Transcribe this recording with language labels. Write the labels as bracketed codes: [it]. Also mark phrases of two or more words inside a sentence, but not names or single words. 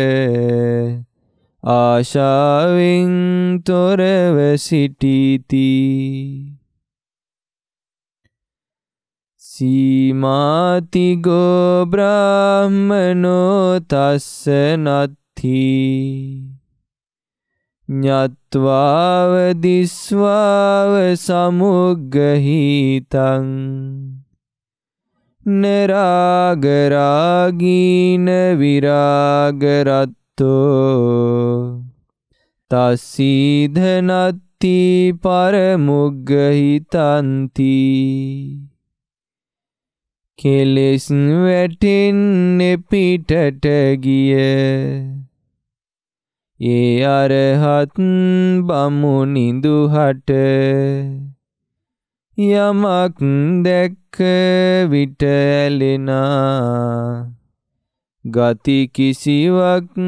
[si] ආශාවෙන් තොරව සිටිති [pi] සීමාතිගෝ බ්‍රාහ්මනෝ තස්ස නත්ථි ඤත්වාව දිස්වාව සමුග්ගහිතං නරාග රාගීන විරාගරත්තෝ තස්සීධනත්ති පරමුග්ගහිතන්ති [si] කෙලෙස් වැටෙන්නේ පිටට ගිය ඒ අරහත් බමුණිඳුහට යමක් දැක්ක විට ඇලෙනා ගති කිසිවක්